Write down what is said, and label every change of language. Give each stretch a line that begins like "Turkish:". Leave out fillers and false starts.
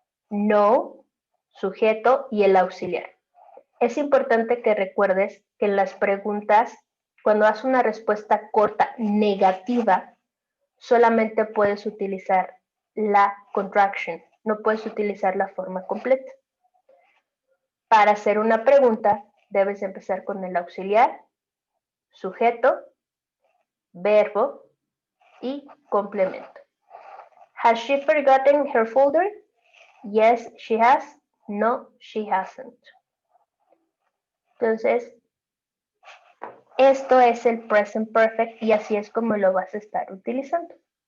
Spanish: No, sujeto y el auxiliar. Es importante que recuerdes que en las preguntas, cuando das una respuesta corta negativa, solamente puedes utilizar la contraction, no puedes utilizar la forma completa. Para hacer una pregunta, debes empezar con el auxiliar, sujeto, verbo y complemento.
English: Has she forgotten her folder? Yes, she has. No, she hasn't.
Spanish: Entonces, esto es el present perfect y así es como lo vas a estar utilizando.